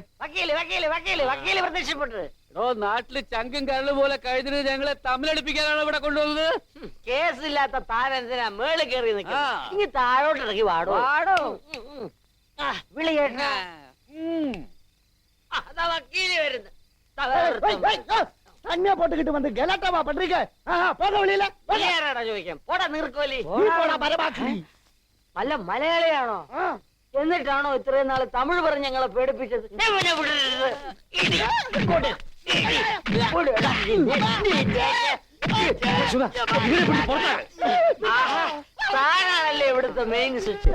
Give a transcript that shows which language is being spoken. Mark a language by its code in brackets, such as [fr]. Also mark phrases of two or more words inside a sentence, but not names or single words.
[ml] വക്കീല് വക്കീല് വക്കീല് വക്കീല് പ്രത്യക്ഷപ്പെട്ടത്. നാട്ടില് ചങ്കും കരള് പോലെ കഴിഞ്ഞതിന് ഞങ്ങളെ തമ്മിലടിപ്പിക്കാനാണ് ഇവിടെ കൊണ്ടുവന്നത്. കേസില്ലാത്ത താനെന്തിനാ മേളിൽ കയറി നിൽക്കുക? ഇനി താഴോട്ട് ഇറങ്ങി വാടോ. വാടോ. വിളി കേട്ട അതാ വക്കീല് വരുന്നത്. [ta] தண்ணியா போட்டுக்கிட்டு வந்து கலாட்டாவா பண்றீங்க? போக வெளியில. [ml] ആരാടാ ചോദിക്കാം? പോടാ നീർക്കോലി. [ta] பரமாக்கி. [ml] അല്ല, മലയാളിയാണോ? എന്നിട്ടാണോ ഇത്രയും നാള് തമിഴ് പറഞ്ഞ് ഞങ്ങളെ പേടിപ്പിച്ചത്? താനാണല്ലേ ഇവിടുത്തെ മെയിൻ സ്വിച്ച്.